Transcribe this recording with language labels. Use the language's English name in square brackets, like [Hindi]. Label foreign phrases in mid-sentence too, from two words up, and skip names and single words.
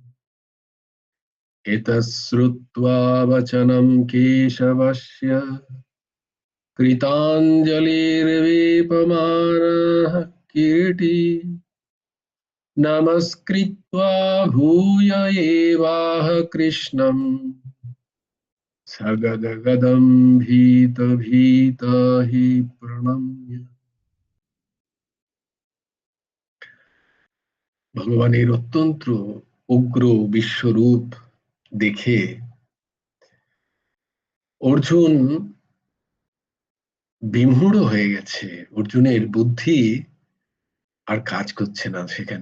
[Sanskrit] एतच्छ्रुत्वा वचनं केशवस्य कृताञ्जलिर्वेपमानः किरीटी, नमस्कृत्वा भूय एवाह कृष्णम् सगद्गदं भीतभीता हि प्रणम्य। [Bangla] ভগবানের অত্যন্ত উগ্র বিশ্বরূপ দেখে অর্জুন বিমূঢ় হয়ে গেছে। অর্জুনের বুদ্ধি আর কাজ করছে না সেখানে।